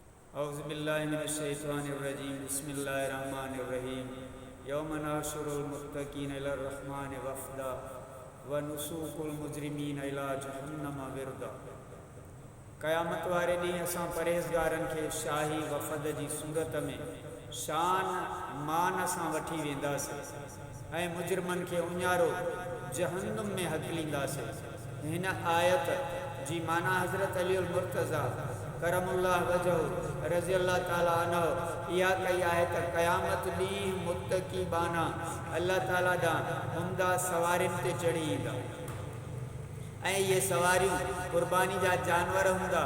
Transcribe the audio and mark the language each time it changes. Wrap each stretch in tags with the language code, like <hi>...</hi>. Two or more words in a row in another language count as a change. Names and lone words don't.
<ar>أعوذ بالله من الشيطان الرجيم بسم الله الرحمن الرحيم يوم نحشر المتقين إلى الرحمن وفدا ونسوق المجرمين إلى جهنم وردا.</ar> <sd>क़यामत वारे ॾींहुं असां परहेज़गारनि खे शाही वफ़द जी सूरत में शान मान सां वठी वेंदासीं ऐं मुजरिमनि खे उञारो जहन्नम में हकलींदासीं। हिन आयत जी माना हज़रत अलीउल मुर्तज़ा</sd> <ar>كرم الله وجهه رضي الله تعالى عنه</ar> <sd>इहा कई आहे त क़यामत ॾींहुं मुत्तक़ी बाना अल्लाह ताला ॾांहुं उम्दा सवारियुनि ते चढ़ी ईंदा ऐं इहे सवारियूं क़ुर्बानी जा जानवर हूंदा।</sd>